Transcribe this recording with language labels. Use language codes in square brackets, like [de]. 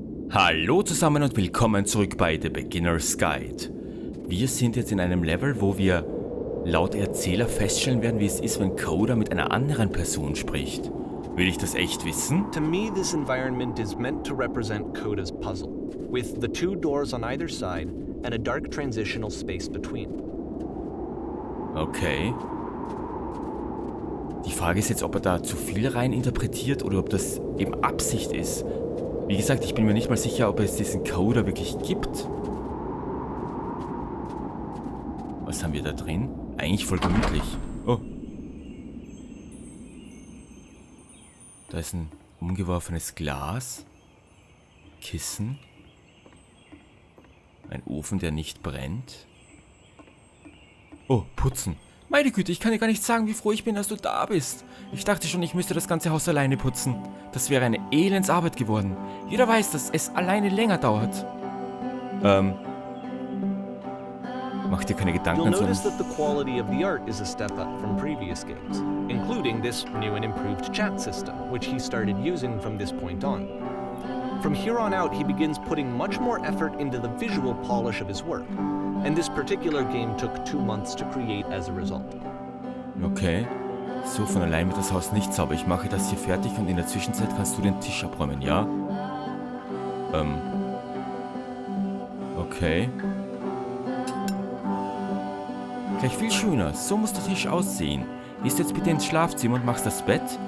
[de] Hallo zusammen und willkommen zurück bei The Beginner's Guide. Wir sind jetzt in einem Level, wo wir laut Erzähler feststellen werden, wie es ist, wenn Coda mit einer anderen Person spricht. Will ich das echt wissen? [en] To me, this environment is meant to represent Coda's puzzle, with the two doors on either side and a dark transitional space between. Okay. [de] Die Frage ist jetzt, ob er da zu viel rein interpretiert oder ob das eben Absicht ist. Wie gesagt, ich bin mir nicht mal sicher, ob es diesen Coda wirklich gibt. Was haben wir da drin? Eigentlich voll gemütlich. Oh. Da ist ein umgeworfenes Glas. Kissen. Ein Ofen, der nicht brennt. Oh, putzen. Meine Güte, ich kann dir gar nicht sagen, wie froh ich bin, dass du da bist. Ich dachte schon, ich müsste das ganze Haus alleine putzen. Das wäre eine Elendsarbeit geworden. Jeder weiß, dass es alleine länger dauert. Mach dir keine Gedanken. [en] You'll notice that the quality of the art is a step up from previous games, including this new and improved chat system, which he started using from this point on. From here on out, he begins putting much more effort into the visual polish of his work, and this particular game took 2 months to create as a result. Okay. [de] So, von allein wird das Haus nicht sauber. Ich mache das hier fertig und in der Zwischenzeit kannst du den Tisch abräumen, ja? Okay. Gleich viel schöner. So muss der Tisch aussehen. Gehst du jetzt bitte ins Schlafzimmer und machst das Bett?